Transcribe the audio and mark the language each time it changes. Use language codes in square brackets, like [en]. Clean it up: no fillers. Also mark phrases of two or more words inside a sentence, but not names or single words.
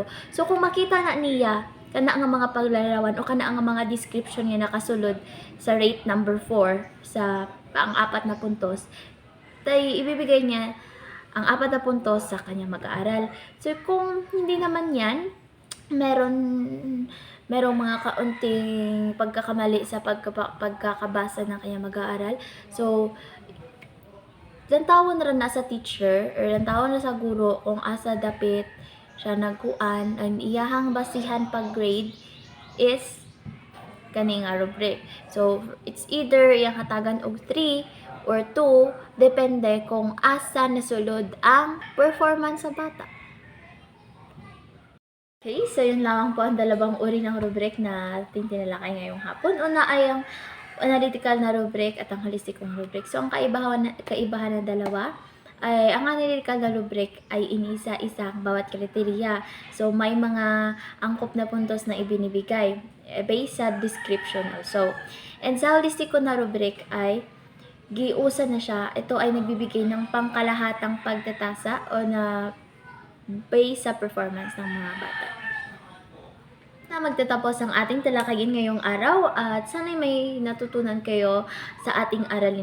[ceb] So kung makita na niya, kana ang mga paglarawan o kana ang mga description niya nakasulod sa rate number 4 sa pang-4 na puntos, tay [tl] ibibigay niya ang 4 na puntos sa kanyang mag-aaral. So, kung hindi naman yan, merong mga kaunting pagkakamali sa pagkakabasa ng kanyang mag-aaral. [ceb] So, lantawon na sa teacher or lantawon na sa guro kung asa dapit siya nagkuan, ang iyahang basihan pag-grade is kaning rubric. So, [en] it's either [ceb] iyang hatagan og 3 or 2, depende kung asa nasulod ang performance sa bata. [tl] Okay, so yun lamang po ang dalawang uri ng rubric na ating tinalakay ngayong hapon. Una ay ang analytical na rubric at ang holistic na rubric. So, ang kaibahan na dalawa ay ang analytical na rubric ay inisa-isang bawat kriteriya. So, may mga angkop na puntos na ibinibigay based sa description also. And sa holistic na rubric ay giusa na siya. Ito ay nagbibigay ng pangkalahatang pagtatasa o na based sa performance ng mga bata. Magtatapos ang ating talakayin ngayong araw at sana'y may natutunan kayo sa ating aralin ngayon.